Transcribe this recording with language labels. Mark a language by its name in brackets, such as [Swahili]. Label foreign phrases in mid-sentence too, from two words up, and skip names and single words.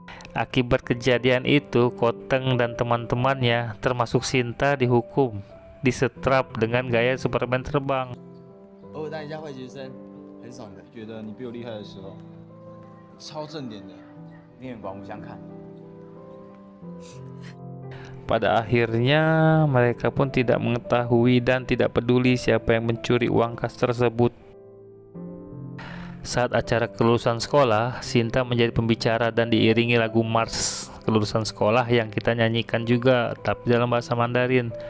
[Indonesian] Akibat kejadian itu, Koteng dan teman-temannya, termasuk Sinta, dihukum, disetrap dengan gaya Superman terbang. [Chinese] 偶尔当一下坏学生，很爽的。觉得你比我厉害的时候，超正点的。另眼刮目相看。 [Indonesian] Pada akhirnya, mereka pun tidak mengetahui dan tidak peduli siapa yang mencuri uang kas tersebut. Saat acara kelulusan sekolah, Sinta menjadi pembicara dan diiringi lagu Mars kelulusan sekolah yang kita nyanyikan juga, tapi dalam bahasa Mandarin.